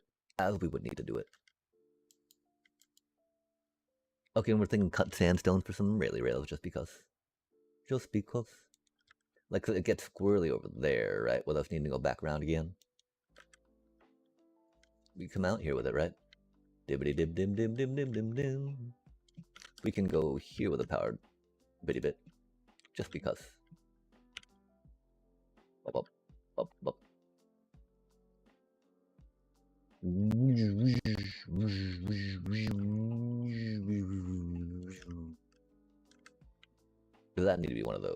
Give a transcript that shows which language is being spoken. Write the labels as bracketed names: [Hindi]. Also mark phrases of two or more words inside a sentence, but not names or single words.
[English] As we would need to do it. Okay, and we're thinking cut sandstone for some rails just because. Just because. Like, so it gets squirrely over there, right? With us needing to go back around again. We come out here with it, right? Dibbity dib dim dim dim dim dim dim. We can go here with a powered bitty bit. Just because. Up, up, up, up. Does that need to be one of those?